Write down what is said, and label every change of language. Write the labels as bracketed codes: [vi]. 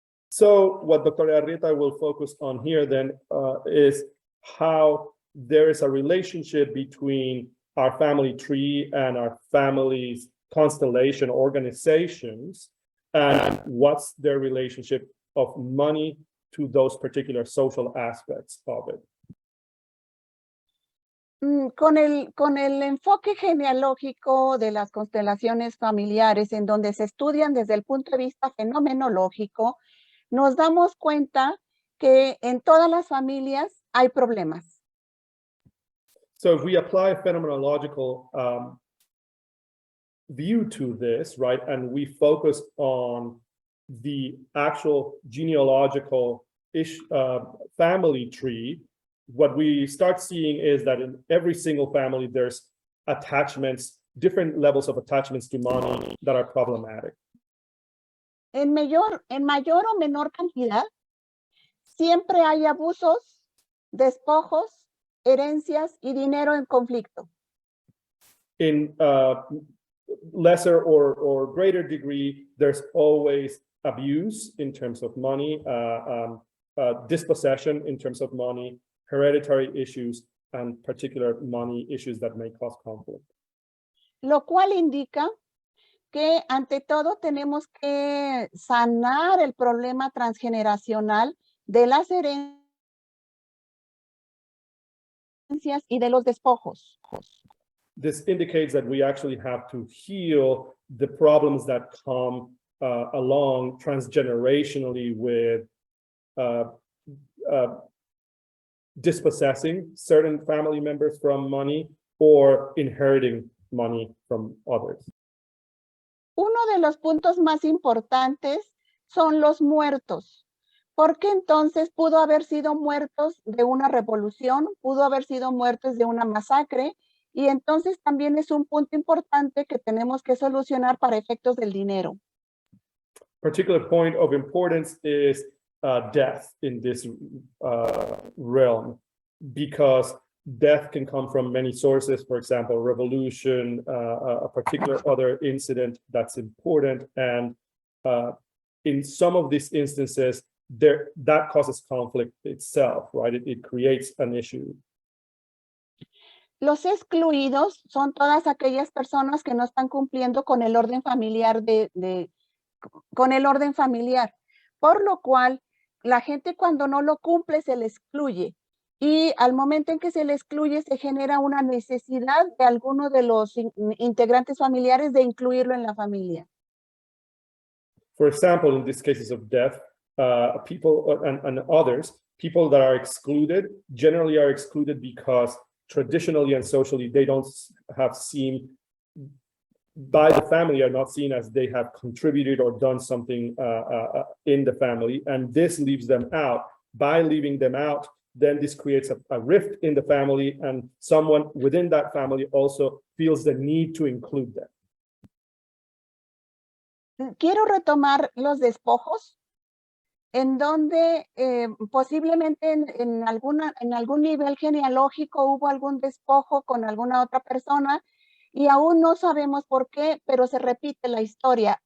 [en] So what Dr. Arrieta will focus on here then is how there is a relationship between our family tree and our family's constellation organizations, and what's their relationship of money to those particular social aspects of it. [es] Con el enfoque genealógico de las constelaciones familiares, en donde se estudian desde el punto de vista fenomenológico, nos damos cuenta que en todas las familias hay problemas. [en] So if we apply a phenomenological view to this, right, and we focus on the actual genealogical family tree, what we start seeing is that in every single family, there's attachments, different levels of attachments to money that are problematic. [es] En mayor o menor cantidad, siempre hay abusos, despojos, herencias y dinero en conflicto. [en] In lesser or greater degree, there's always abuse in terms of money, dispossession in terms of money, hereditary issues, and particular money issues that may cause conflict. [es] Lo cual indica que ante todo tenemos que sanar el problema transgeneracional de las herencias y de los despojos. [en] This indicates that we actually have to heal the problems that come along transgenerationally with dispossessing certain family members from money or inheriting money from others. [es] Uno de los puntos más importantes son los muertos. ¿Por qué entonces pudo haber sido muertos de una revolución? Pudo haber sido muertos de una masacre. Y entonces también es un punto importante que tenemos que solucionar para efectos del dinero. [en] Particular point of importance is death in this realm, because death can come from many sources. For example, revolution, a particular other incident that's important, and in some of these instances, that causes conflict itself, right? It creates an issue. [es] Los excluidos son todas aquellas personas que no están cumpliendo con el orden familiar con el orden familiar, por lo cual la gente cuando no lo cumple se le excluye. Y al momento en que se le excluye, se genera una necesidad de alguno de los integrantes familiares de incluirlo en la familia. [en] For example, in these cases of death, people and others, people that are excluded generally are excluded because traditionally and socially they don't have seen by the family are not seen as they have contributed or done something in the family, and this leaves them out. By leaving them out, then this creates a rift in the family, and someone within that family also feels the need to include them. [es] Quiero retomar los despojos, en donde posiblemente en algún nivel genealógico hubo algún despojo con alguna otra persona y aún no sabemos por qué, pero se repite la historia.